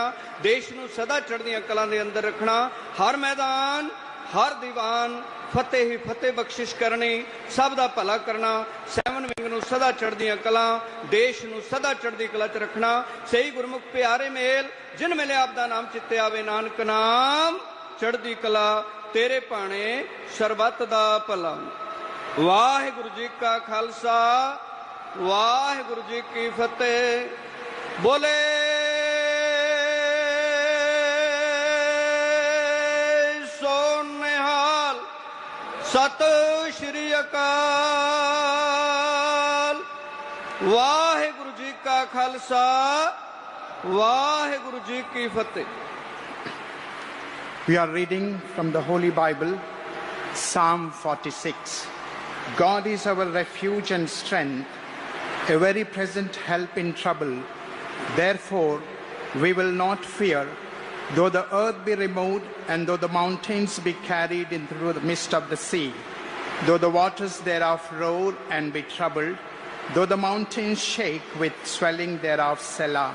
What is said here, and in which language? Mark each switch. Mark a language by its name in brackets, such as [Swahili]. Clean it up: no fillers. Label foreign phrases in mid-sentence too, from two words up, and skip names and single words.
[Punjabi] ਦੇਸ਼ ਨੂੰ ਸਦਾ ਚੜ੍ਹਦੀਆਂ ਕਲਾਂ ਦੇ ਅੰਦਰ ਰੱਖਣਾ। ਹਰ ਮੈਦਾਨ ਹਰ ਦੀਵਾਨ ਫ਼ਤਿਹ ਹੀ ਫ਼ਤਿਹ ਬਖ਼ਸ਼ਿਸ਼ ਕਰਨੀ। ਸਭ ਦਾ ਭਲਾ ਕਰਨਾ। 7 ਵਿੰਗ ਨੂੰ ਸਦਾ ਚੜ੍ਹਦੀਆਂ ਕਲਾਂ, ਦੇਸ਼ ਨੂੰ ਸਦਾ ਚੜ੍ਹਦੀ ਕਲਾ ਚ ਰੱਖਣਾ। ਸਹੀ ਗੁਰਮੁਖ ਪਿਆਰੇ ਮੇਲ ਜਿਨ ਮਿਲੇ ਆਪ ਦਾ ਨਾਮ ਚਿੱਤੇ ਆਵੇ। ਨਾਨਕ ਨਾਮ ਚੜ੍ਹਦੀ ਕਲਾ ਤੇਰੇ ਭਾਣੇ ਸਰਬੱਤ ਦਾ ਭਲਾ। ਵਾਹਿਗੁਰੂ ਜੀ ਕਾ ਖ਼ਾਲਸਾ ਵਾਹਿਗੁਰੂ ਜੀ ਕੀ ਫ਼ਤਿਹ। ਬੋਲੇ ਸਤਿ ਸ੍ਰੀ ਅਕਾਲ। ਵਾਹਿਗੁਰੂ ਜੀ ਕਾ ਖ਼ਾਲਸਾ ਵਾਹਿਗੁਰੂ ਜੀ ਕੀ ਫ਼ਤਿਹ। [English] We are reading from the Holy Bible, Psalm 46. God is our refuge and strength, a very present help in trouble. Therefore, we will not fear, though the earth be removed, and though the mountains be carried in through the midst of the sea, though the waters thereof roar and be troubled, though the mountains shake with swelling thereof, Selah.